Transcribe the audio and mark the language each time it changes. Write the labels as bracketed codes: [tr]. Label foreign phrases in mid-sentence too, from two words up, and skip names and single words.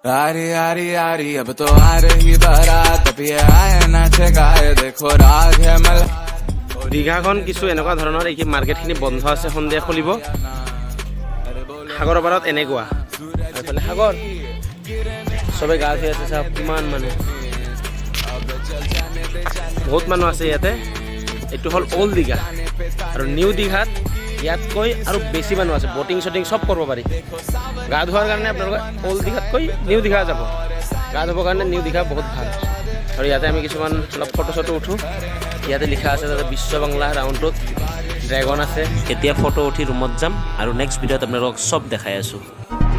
[hi] यारी यारी यारी अब तो आ रही बारात अब ये आए नाचे गाए देखो राग है मल [as] দীঘাখন কিছু এনেকুৱা ধৰণৰ এই মাৰ্কেটখিনি বন্ধ আছে সন্ধিয়া খুলিব সাগৰৰ পাৰত এনেকুৱা এইফালে সাগৰ চবে গা ধুই আছে চাওক কিমান মানুহ বহুত মানুহ আছে ইয়াতে এইটো হ'ল অল্ড দীঘা আৰু নিউ দীঘাত ইয়াতকৈ আৰু বেছি মানুহ আছে [en] boating shooting [as] চব কৰিব পাৰি গা ধোৱাৰ কাৰণে আপোনালোকে অল্ড দীঘাতকৈ নিউ দীঘা যাব গা ধুবৰ কাৰণে নিউ দীঘা বহুত ভাল আৰু ইয়াতে আমি কিছুমান অলপ ফটো চটো উঠোঁ ইয়াতে লিখা আছে তাতে বিশ্ব বাংলা ৰাউণ্ডটোত ড্ৰেগন আছে এতিয়া ফটো উঠি ৰুমত যাম আৰু [en] next video'ত [as] আপোনালোকক চব দেখাই আছোঁ